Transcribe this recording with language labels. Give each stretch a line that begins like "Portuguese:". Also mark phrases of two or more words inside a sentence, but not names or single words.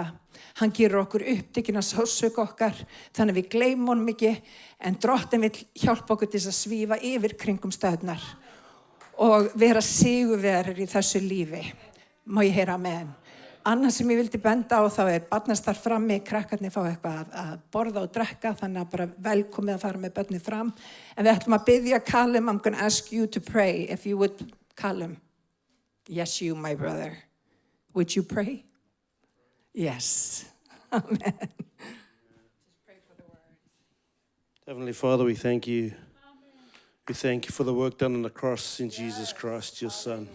Icelandic: Hann gerur okkur upptekinn af sársauka okkar, þannig að við gleymum honum ekki, en Drottinn vill hjálpa okkur til þess að svífa yfir kringum stöðnar. Og vera sigurvegarar í þessu lífi. Má ég heyra amen. Annað sem ég vildi benda á þá barnastarf frammi, krakkarnir fá eitthvað að borða og drekka, þannig að bara velkomið að fara með börnin fram. En við ætlum að biðja
English: Callum, I'm going to ask you to pray, if you would, Callum. Yes, you, my brother. Would you pray? Yes. Amen. Just pray for the word. Heavenly Father, we thank you. We thank you for the work done on the cross in Jesus Christ, your Son.